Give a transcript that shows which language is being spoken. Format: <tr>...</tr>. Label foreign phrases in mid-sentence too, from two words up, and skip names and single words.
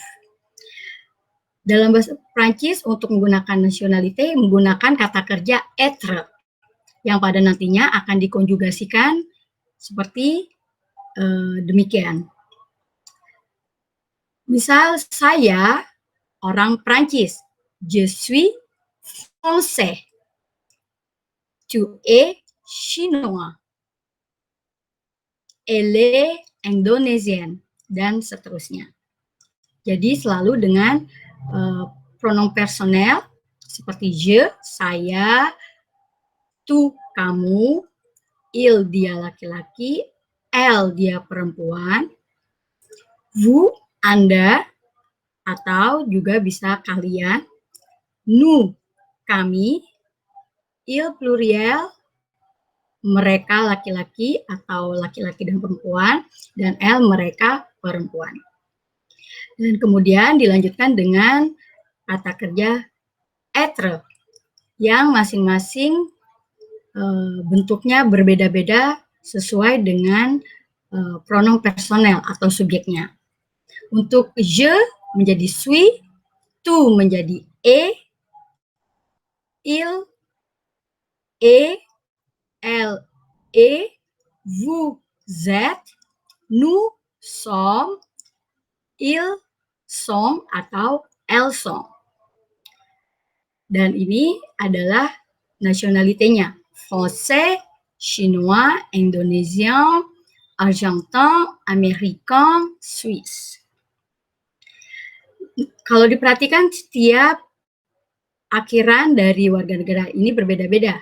<id>Dalam bahasa Prancis untuk menggunakan nationalité menggunakan kata kerja être yang pada nantinya akan dikonjugasikan seperti demikian. Misal saya orang Prancis,</id> <fr>je suis français. Tu es chinois. Elle est indonesienne,</fr> <id>dan seterusnya. Jadi selalu dengan</id> <fr>pronom personel</fr> <id>seperti je, saya, tu, kamu, il, dia laki-laki, elle, dia perempuan, vous, Anda, atau juga bisa kalian, nous, kami,</id> <fr>il pluriel,</fr> <id>mereka laki-laki atau laki-laki dan perempuan, dan elle mereka perempuan. Dan kemudian dilanjutkan dengan kata kerja être yang masing-masing bentuknya berbeda-beda sesuai dengan</id> <fr>pronom personel</fr> <id>atau subjeknya.</id> <fr>Untuk je menjadi suis, tu menjadi est, il, est, elle est, vous êtes, nous sommes, ils sont atau elles sont.</fr> <id>Dan ini adalah nationalité-nya.</id> <fr>Français, Chinois, Indonésien, Argentin, Américain, Swiss.</fr> <id>Kalau diperhatikan setiap akhiran dari warga negara ini berbeda-beda.</id>